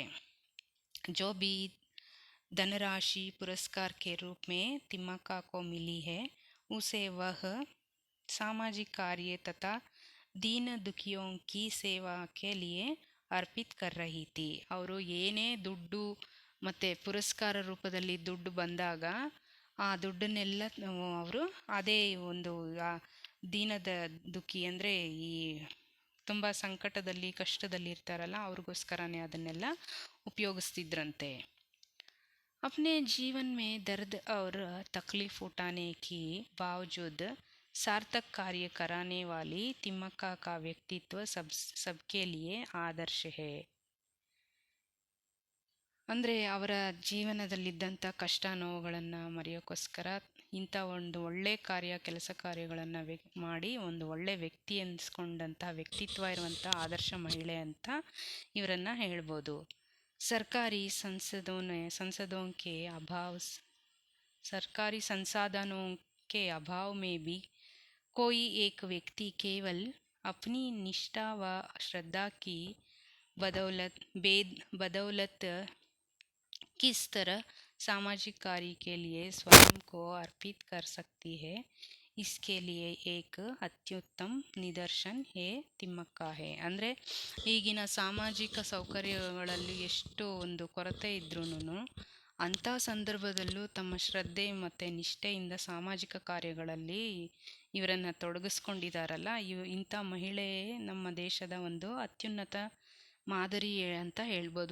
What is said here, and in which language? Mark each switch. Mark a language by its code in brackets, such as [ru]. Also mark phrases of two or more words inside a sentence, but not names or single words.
[hi] जो भी धनराशि पुरस्कार के रूप में तिम्मक्का को मिली है, उसे वह सामाजिक कार्य तथा दीन दुखियों की सेवा के लिए अर्पित कर रही थी. [kn] ಅವರು ಏನೇ ದುಡ್ಡು ಮತ್ತು ಪುರಸ್ಕಾರ ರೂಪದಲ್ಲಿ ದುಡ್ಡು ಬಂದಾಗ ಆ ದುಡ್ಡನ್ನೆಲ್ಲ ಅವರು ಅದೇ ಒಂದು ದೀನದ ದುಃಖಿ ಅಂದರೆ ಈ ತುಂಬ ಸಂಕಟದಲ್ಲಿ ಕಷ್ಟದಲ್ಲಿ ಇರ್ತಾರಲ್ಲ ಅವ್ರಿಗೋಸ್ಕರನೇ ಅದನ್ನೆಲ್ಲ ಉಪಯೋಗಿಸ್ತಿದ್ರಂತೆ. [hi] अपने जीवन में दर्द और तकलीफ उठाने की बावजूद सार्थक कार्य कराने वाली तिम्मक्का का व्यक्तित्व सबके लिए आदर्श है. [kn] ಅಂದರೆ ಅವರ ಜೀವನದಲ್ಲಿದ್ದಂಥ ಕಷ್ಟ ನೋವುಗಳನ್ನು ಮರೆಯೋಕ್ಕೋಸ್ಕರ ಇಂಥ ಒಂದು ಒಳ್ಳೆ ಕೆಲಸ ಕಾರ್ಯಗಳನ್ನು ಮಾಡಿ ಒಂದು ಒಳ್ಳೆ ವ್ಯಕ್ತಿ ಅನಿಸ್ಕೊಂಡಂಥ ವ್ಯಕ್ತಿತ್ವ ಇರುವಂಥ ಆದರ್ಶ ಮಹಿಳೆ ಅಂತ ಇವರನ್ನು ಹೇಳ್ಬೋದು. [hi] सरकारी संसाधनों के अभाव में भी कोई एक व्यक्ति केवल अपनी निष्ठा व श्रद्धा की बदौलत किस तरह सामाजिक कार्य के लिए स्वयं को अर्पित कर सकती है, इसके लिए एक अत्युत्तम निदर्शन है तिम्मक्का है. [kn] ಅಂದರೆ ಈಗಿನ ಸಾಮಾಜಿಕ ಸೌಕರ್ಯಗಳಲ್ಲಿ ಎಷ್ಟು ಒಂದು ಕೊರತೆ ಇದ್ರೂ ಅಂಥ ಸಂದರ್ಭದಲ್ಲೂ ತಮ್ಮ ಶ್ರದ್ಧೆ ಮತ್ತು ನಿಷ್ಠೆಯಿಂದ ಸಾಮಾಜಿಕ ಕಾರ್ಯಗಳಲ್ಲಿ ಇವರನ್ನು ತೊಡಗಿಸ್ಕೊಂಡಿದ್ದಾರಲ್ಲ, ಇಂಥ ಮಹಿಳೆ ನಮ್ಮ ದೇಶದ ಒಂದು ಅತ್ಯುನ್ನತ ಮಾದರಿ ಅಂತ ಹೇಳ್ಬೋದು.